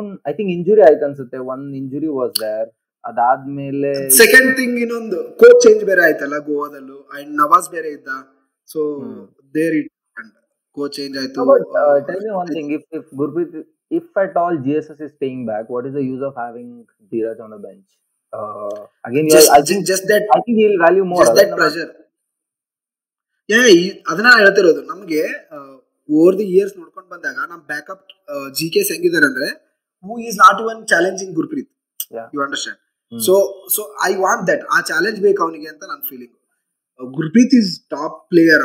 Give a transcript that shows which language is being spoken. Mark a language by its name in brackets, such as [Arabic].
[English] I think [Kannada] injury ಆಯ್ತು ಅನ್ಸುತ್ತೆ. [English] One injury was there. ಅದಾದ್ಮೇಲೆ [Kannada] ಸೆಕೆಂಡ್ ಥಿಂಗ್ ಇನ್ನೊಂದು ಕೋಚ್ ಚೇಂಜ್ ಬೇರೆ ಆಯ್ತಲ್ಲ ಗೋವಾದಲ್ಲೂ, ಅಂಡ್ ನವಾಜ್ ಬೇರೆ ಇದ್ದ, [English] so there it [Kannada] coach change ಆಯ್ತು. [English] Tell me one thing, if Gurpreet, if at all GSS is staying back, what is the use of having Dheeraj on the bench? Again, I think he'll value more. Just that pressure. [Kannada] ಅದನ್ನ ಹೇಳ್ತಿರೋದು. [English] ನಮ್ಗೆ over the years [Kannada] ನೋಡ್ಕೊಂಡ್ ಬಂದಾಗ ನಮ್ [English] Backup GKs ಹೆಂಗಿದಾರೆ ಅಂದ್ರೆ, who is not even challenging Gurpreet. You understand? So I want that, [Kannada] ಆ challenge ಬೇಕು ಅವನಿಗೆ ಅಂತ ನನ್ನ feeling. [English] Gurpreet is top player.